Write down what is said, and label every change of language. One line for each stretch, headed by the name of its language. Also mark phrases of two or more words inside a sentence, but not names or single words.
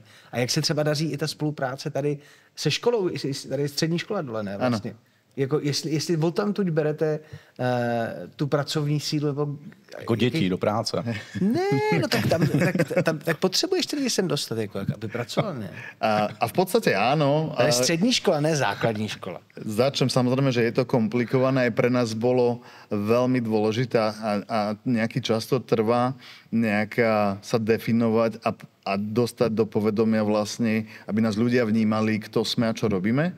Czech: A jak se třeba daří i ta spolupráce tady se školou, tady je střední škola dole, ne? Vlastně. Jako jestli odtamtud berete tu pracovní sílu, jako dětí do práce. Ne, no tak potřebuješ ty lidi sem dostat, jako, aby pracoval, ne?
Slovak: A v podstate áno.
Czech: To je střední škola, ne základní škola.
Slovak: Začnem samozrejme, že je to komplikované. Aj pre nás bolo veľmi dôležité a nejaký čas to trvá sa definovať a dostať do povedomia vlastne, aby nás ľudia vnímali, kto sme a čo robíme.